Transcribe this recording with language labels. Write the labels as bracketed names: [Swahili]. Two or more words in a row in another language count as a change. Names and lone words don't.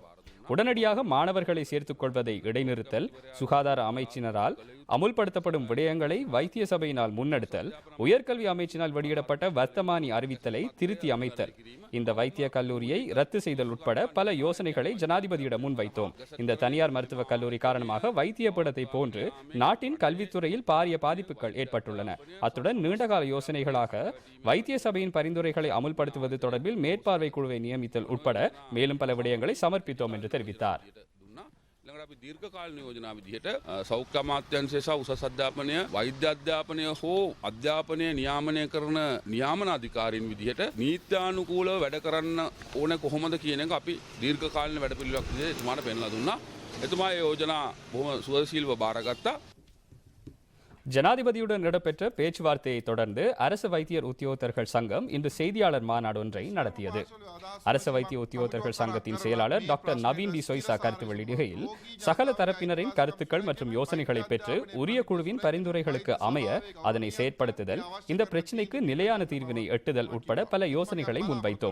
[Tamil] உடனடியாக மாணவர்களை சேர்த்துக் கொள்வதை இடைநிறுத்தல், சுகாதார அமைச்சினரால் அமுல்படுத்தப்படும் விடயங்களை வைத்திய சபையினால் முன்னெடுத்தல், உயர்கல்வி அமைச்சினால் வெளியிடப்பட்ட வர்த்தமானி அறிவித்தலை திருத்தி அமைத்தல், இந்த வைத்திய கல்லூரியை ரத்து செய்தல் உட்பட பல யோசனைகளை ஜனாதிபதியிடம் முன்வைத்தோம். இந்த தனியார் மருத்துவக் கல்லூரி காரணமாக வைத்திய பீடத்தை போன்று நாட்டின் கல்வித்துறையில் பாரிய பாதிப்புகள் ஏற்பட்டுள்ளன. அத்துடன் நீண்டகால யோசனைகளாக வைத்திய சபையின் பரிந்துரைகளை அமுல்படுத்துவது தொடர்பில் மேற்பார்வை குழுவை நியமித்தல் உட்பட மேலும் பல விடயங்களை சமர்ப்பித்தோம் என்று தெரிவித்தார். [Sinhala] අපි දීර්ඝකාලීන යෝජනා විදිහට සෞඛ්‍ය අමාත්‍යාංශය සහ උසස් අධ්‍යාපනය, වෛද්‍ය අධ්‍යාපනය හෝ අධ්‍යාපනය නියාමනය කරන නියාමන අධිකාරීන් විදිහට නීත්‍යානුකූලව වැඩ කරන්න ඕන කොහොමද කියන එක අපි දීර්ඝකාලීන වැඩපිළිවෙලක් විදිහට එතුමාට පෙන්ලා දුන්නා. එතුමා ඒ යෝජනා බොහොම සුවශීලව බාරගත්තා. [Tamil] ஜனாதிபதியுடன் இடம்பெற்ற பேச்சுவார்த்தையை தொடர்ந்து அரசு வைத்தியர் உத்தியோகத்தர்கள் சங்கம் இன்று செய்தியாளர் மாநாடு ஒன்றை நடத்தியது. அரசு வைத்திய உத்தியோகத்தர்கள் சங்கத்தின் செயலாளர் டாக்டர் நவீன் டி சொய்சா கருத்து வெளியிடுகையில், சகல தரப்பினரின் கருத்துக்கள் மற்றும் யோசனைகளை பெற்று உரிய குழுவின் பரிந்துரைகளுக்கு அமைய அதனை செயற்படுத்துதல், இந்த பிரச்சினைக்கு நிலையான தீர்வினை எட்டுதல் உட்பட பல யோசனைகளை முன்வைத்தோம்.